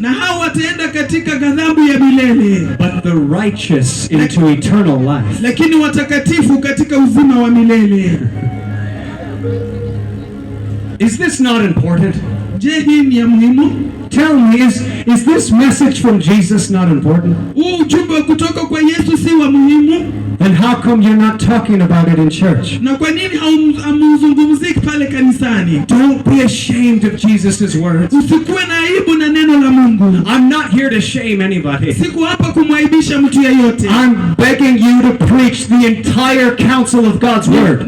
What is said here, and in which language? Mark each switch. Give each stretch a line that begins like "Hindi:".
Swahili: na hao wataenda katika ghadhabu ya milele,
English: but the righteous into eternal life.
Swahili: lakini watakatifu katika uzima wa milele.
English: Is this not important?
Swahili: Je, hii ni ya muhimu?
English: Tell me, is this message from Jesus not important?
Swahili: Huu ujumbe wa kutoka kwa Yesu si wa muhimu?
English: Then how come you're not talking about it in church?
Swahili: Na kwa nini haumzungumziki pale kanisani?
English: Don't be ashamed of Jesus' words.
Swahili: Usikuwe na aibu na neno la Mungu.
English: I'm not here to shame anybody.
Swahili: Siku hapa kumwaibisha mtu yeyote.
English: I'm begging you to preach the entire counsel of God's word.